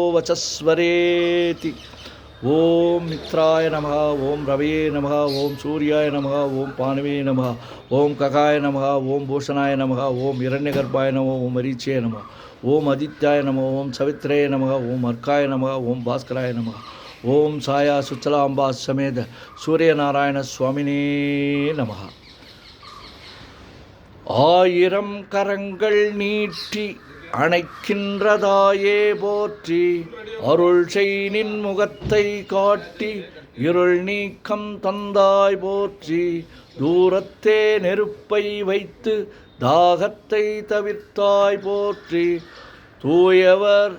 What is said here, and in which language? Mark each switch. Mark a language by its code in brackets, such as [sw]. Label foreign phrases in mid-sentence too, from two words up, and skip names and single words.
[sa] वचस्वरेति ओम मित्राय नमः ओम रवये नमः ओम सूर्याय नमः ओम पानवे नमः ओम ककाय नमः ओम भूषणाय नमः ओम हिरण्यगर्भाय नमः ओम मरीचे नमः ओम आदित्याय नमः ओम सवित्रे नमः ओम अर्काय नमः ओम भास्कराय नमः ओम साया सुचलांबा समेत सूर्यनारायण स्वामिने नमः [ta] ஆயிரம் கரங்கள் நீட்டி அணைக்கின்றதாயே போற்றி அருள் செய் நின் முகத்தை காட்டி இருள் நீக்கம் தந்தாய் போற்றி தூரத்தே நெருப்பை வைத்து தாகத்தை தவிர்த்தாய் போற்றி தூயவர்